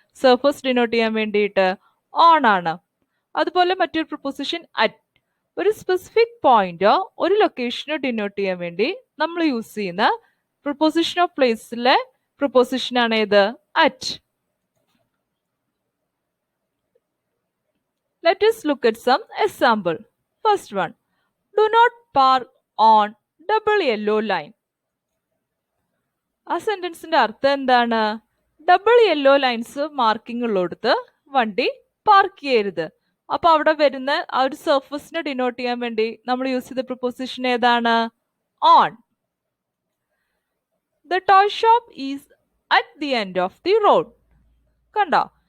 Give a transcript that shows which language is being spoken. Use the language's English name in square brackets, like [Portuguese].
[Malayalam] Surface denote ചെയ്യാൻ വേണ്ടിയിട്ട് on ആണ്. അതുപോലെ മറ്റൊരു പ്രൊപ്പോസിഷൻ അറ്റ്. ഒരു സ്പെസിഫിക് പോയിന്റോ ഒരു ലൊക്കേഷനോ ഡിനോട്ട് ചെയ്യാൻ വേണ്ടി നമ്മൾ യൂസ് ചെയ്യുന്ന പ്രൊപ്പോസിഷൻ ഓഫ് പ്ലേസിലെ പ്രൊപ്പോസിഷൻ ആണ് ഏത്? At. [English] Let us look at some example. First one, do not park on double yellow line. [Malayalam] ആ സെന്റൻസിന്റെ അർത്ഥം എന്താണ്? ഡബിൾ യെല്ലോ ലൈൻസ് മാർക്കിംഗ് ഉള്ളിടത്ത് വണ്ടി പാർക്ക് ചെയ്യരുത്. അപ്പൊ അവിടെ വരുന്ന ആ ഒരു സർഫസിനെ ഡിനോട്ട് ചെയ്യാൻ വേണ്ടി നമ്മൾ യൂസ് ചെയ്ത പ്രിപ്പോസിഷൻ ഏതാണ്? On. [English] The toy shop is at the end of the road. [Malayalam] കണ്ടോ?